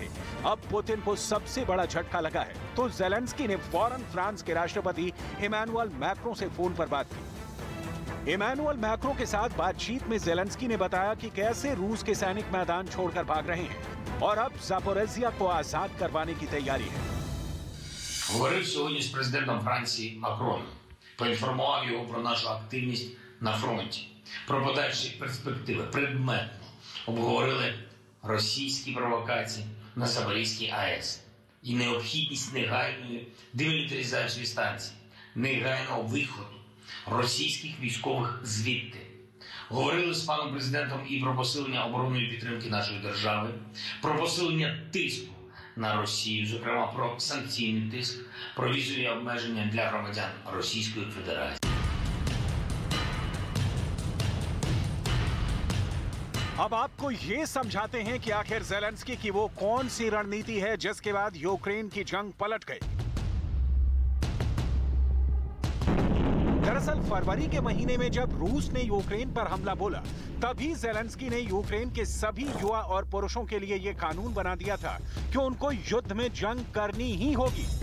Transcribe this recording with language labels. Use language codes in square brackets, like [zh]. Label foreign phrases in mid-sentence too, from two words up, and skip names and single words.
[hi] अब पुतिन को सबसे बड़ा झटका लगा है, तो ज़ेलेंस्की ने फौरन फ्रांस के राष्ट्रपति इमैनुअल मैक्रों से फोन पर बात की। इमैनुअल मैक्रों के साथ बातचीत में ज़ेलेंस्की ने बताया कि कैसे रूस के सैनिक मैदान छोड़कर भाग रहे हैं और अब ज़ापोरिज्जिया को आजाद करवाने की तैयारी है। [uk] Говорив сьогодні з президентом Франції Макроном. Поінформував його про нашу активність на фронті, про подальші перспективи, предметно. Обговорили російські провокації на Запорізькій АЕС і необхідність негайної демілітаризації станції, негайного виходу російських військових звідти. Говорили з паном президентом і про посилення оборонної підтримки нашої держави, про посилення тиску на Росію, зокрема про санкційний тиск, про візові обмеження для громадян Російської Федерації. [hi] अब आपको ये समझाते हैं कि आखिर ज़ेलेंस्की की वो कौन सी रणनीति है जिसके बाद यूक्रेन की जंग पलट गई। दरअसल फरवरी के महीने में जब रूस ने यूक्रेन पर हमला बोला, तभी ज़ेलेंस्की ने यूक्रेन के सभी युवा और पुरुषों के लिए ये कानून बना दिया था कि उनको युद्ध में जंग करनी ही होगी।